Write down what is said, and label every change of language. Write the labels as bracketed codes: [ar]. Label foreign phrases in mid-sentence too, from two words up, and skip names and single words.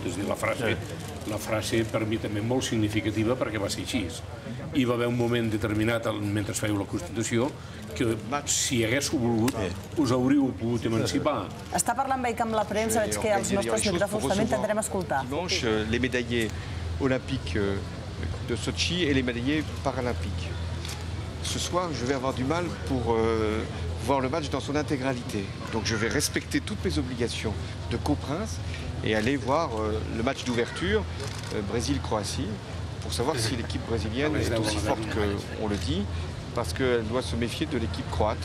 [ca] És a dir, la frase per mi també molt significativa perquè va ser així. Hi va haver un moment determinat, mentre fèieu la Constitució, que si haguéssiu volgut us hauríeu pogut emancipar. Està parlant veig amb la premsa, veig que els nostres micròfons també intentarem escoltar. [fr] Dimanche, les médaillés olympiques de Sochi et les médaillés paralympiques. Ce soir, je vais avoir du mal pour voir le match dans son intégralité. Donc je vais respecter toutes mes obligations de coprince et aller voir le match d'ouverture Brésil-Croatie pour savoir si l'équipe brésilienne est aussi forte qu'on le dit, parce qu'elle doit se méfier de l'équipe croate.